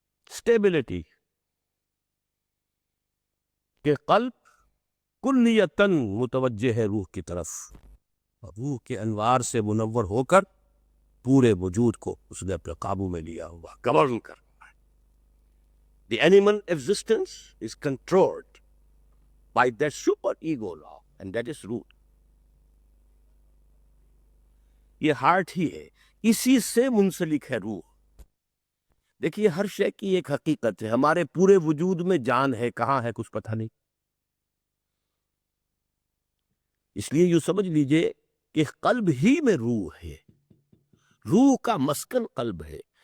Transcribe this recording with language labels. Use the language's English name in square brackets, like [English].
[Urdu] Stability کہ قلب کلیتاً متوجہ ہے روح کی طرف، اور روح کے انوار سے منور ہو کر پورے وجود کو اس نے اپنے قابو میں لیا ہوا، گورن کر. [English] The animal existence is controlled by that super ego law and that is root. [Urdu] یہ ہارٹ ہی ہے، اسی سے منسلک ہے روح. دیکھیے ہر شے کی ایک حقیقت ہے. ہمارے پورے وجود میں جان ہے، کہاں ہے کچھ پتہ نہیں. اس لیے یوں سمجھ لیجئے کہ قلب ہی میں روح ہے، روح کا مسکن قلب ہے.